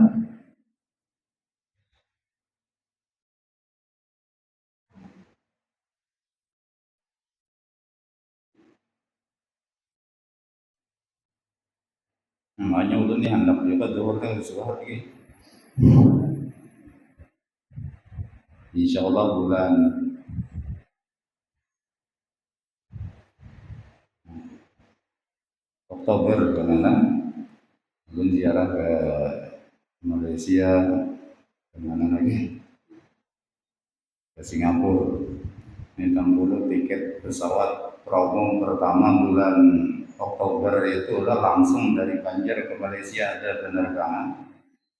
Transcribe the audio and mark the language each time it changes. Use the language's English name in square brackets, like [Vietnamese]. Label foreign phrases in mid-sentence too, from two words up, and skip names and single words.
[Banjar] Makanya ulun nih hendak juga zuhur kan suah lagi. [Arabic] Insya Allah [Banjar] bulan Oktober karena ulun ziarah ke Malaysia, kemana lagi, ke Singapura. Ini dulu tiket pesawat promo pertama bulan Oktober itu langsung dari Banjar ke Malaysia ada penerbangan.